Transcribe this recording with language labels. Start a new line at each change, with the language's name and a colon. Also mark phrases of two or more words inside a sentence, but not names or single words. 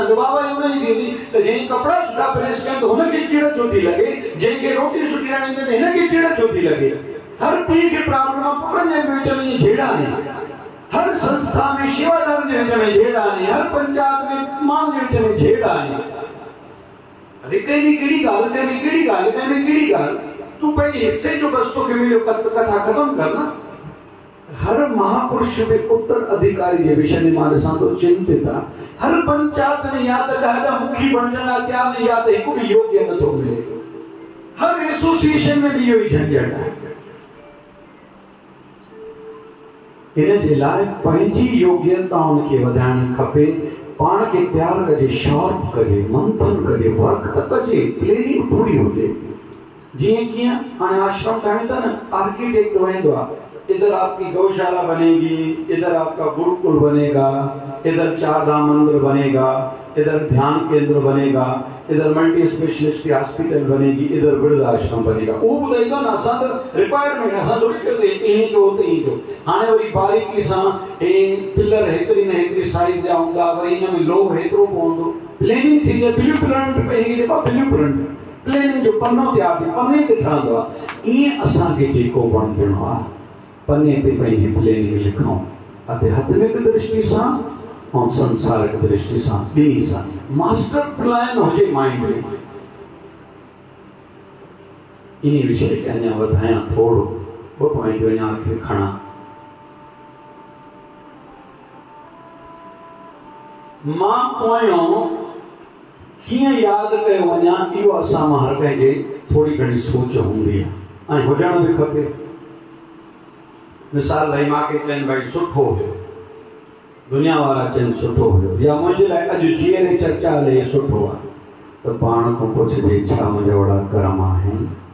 Sindhi: त बाबा जी उन जी थींदी त जंहिं कपिड़ा सुठा प्रेस कनि त हुनखे चिड़ छो थी लॻे जंहिंखे रोटी सुठी ठाहिणी त हिनखे चिड़ छो थी लॻे हर पीउ खे प्रॉब्लम पुटनि जे विच में झेड़ा आहिनि हर संस्था में शेवादार जे विच में झेड़ा आहिनि हर पंचायत में माण्हुनि जे विच में झेड़ा आहिनि अरे कंहिंजी कहिड़ी ॻाल्हि कंहिंमें कहिड़ी ॻाल्हि कंहिंमें कहिड़ी ॻाल्हि तू पंहिंजे हिस्से जो बस तोखे मिलियो कथा ख़त्म कर न हर महापुरुष में उत्तर अधिकारी जे विषय में मां ॾिसां थो चिंतित आहे हर पंचायत में या त ॾाढा मुखी बणजण लाइ तयार न या त हिकु बि योग्य नथो मिले हर एसोसिएशन में बि इहो ई झंझट आहे इन जे लाइ पंहिंजी योग्यताउनि खे वधाइण खपे पाण खे तयार कजे शार्प कजे मंथन कजे वर्क त कजे प्लेनिंग पूरी हुजे जिए कीअं हाणे आश्रम ठाहिनि था न आर्किटेक्ट वेंदो आहे
Hindi: इधर आपकी गौशाला बनेगी इधर आपका गुरुकुल बनेगा इधर चार धाम मंदिर बनेगा इधर ध्यान केंद्र बनेगा इधर
English: multi specialist hospital
Hindi: बनेगी इधर वृद्धाश्रम बनेगा वो
Sindhi: ॿुधाईंदो न असां त रिक्वायरमेंट असां थोरी कयो ईअं जो त ईअं जो हाणे वरी बारीकी सां हे पिलर हेतिरी न हेतिरी साइज़ जा हूंदा वरी हिन में लोह हेतिरो पवंदो प्लेनिंग थींदी
English: blue print
Sindhi: पंहिंजी जेका
English: blue print
Sindhi: प्लेनिंग जो पन्नो तयार थी पन्ने ते ठहंदो आहे ईअं असांखे जेको बणिजणो आहे पन्ने ते पंहिंजी प्लेनिंग लिखूं आध्यात्मिक दृष्टि सां और संसारिक दृष्टि सां ॿिन्ही सां
English: master plan
Sindhi: हुजे माइंड में इन विषय खे अञा वधायां थोरो ॿ पॉइंट अञा खे खणा मां पोयों कीअं यादि कयो वञा इहो असां मां हर कंहिंखे थोरी घणी सोच हूंदी आहे ऐं हुजण बि खपे मिसाल लाइ मूंखे चवनि भाई सुठो हुयो दुनिया वारा चवनि सुठो हुयो या मुंहिंजे लाइ अॼु जीअरे चर्चा हले सुठो आहे त पाण खां पुछिजे छा मुंहिंजा वॾा कर्म आहिनि